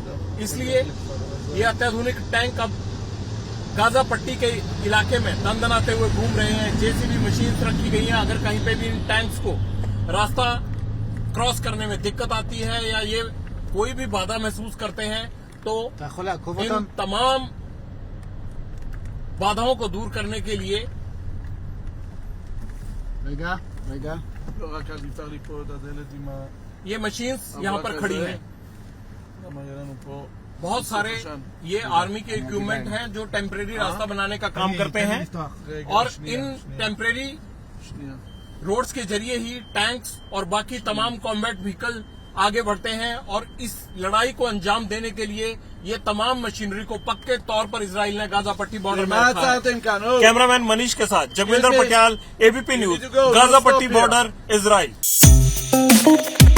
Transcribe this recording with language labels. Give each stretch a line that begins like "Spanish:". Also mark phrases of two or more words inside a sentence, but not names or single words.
Hindi: इसलिए ये अत्याधुनिक टैंक अब गाजा पट्टी के इलाके में दंदनाते हुए घूम रहे हैं। जेसीबी मशीन रखी गई हैं। अगर कहीं पे भी इन टैंक्स को रास्ता क्रॉस करने में दिक्कत आती है या ये कोई भी बाधा महसूस करते हैं तो
Hebrew: אתה יכול לעקוב
Hindi: इन
Hebrew: אותם?
Hindi: तमाम बाधाओं को दूर करने के लिए
Hebrew: רגע. לא, רק אל תפתח לי פה את הדלת עם ה...
Hindi: ये मशीन्स यहाँ पर खड़ी हैं।
Hebrew: למה יהיה לנו פה...
Hindi: बहुत सारे ये आर्मी के इक्विपमेंट हैं जो टेम्परेरी रास्ता बनाने का काम करते हैं
Hebrew: רגע,
Hindi: और
Hebrew: שנייה,
Hindi: इन
Hebrew: שנייה,
Hindi: टेम्परेरी
Hebrew: שנייה.
Hindi: रोड्स के जरिए ही टैंक्स और बाकी तमाम
English: combat vehicle
Hindi: आगे बढ़ते हैं और इस लड़ाई को अंजाम देने के लिए ये तमाम मशीनरी को पक्के तौर पर इजराइल ने गाजा पट्टी बॉर्डर में
Hebrew: למה
Hindi: रखा है।
Hebrew: עצרתם כאן? נו.
Hindi: कैमरामैन मनीष के साथ जगविंदर
English: Yes, yes.
Hindi: पटियाल, एबीपी न्यूज,
English: We need to go.
Hindi: गाजा
English: Don't stop
Hindi: पट्टी
English: here.
Hindi: बॉर्डर, इजराइल।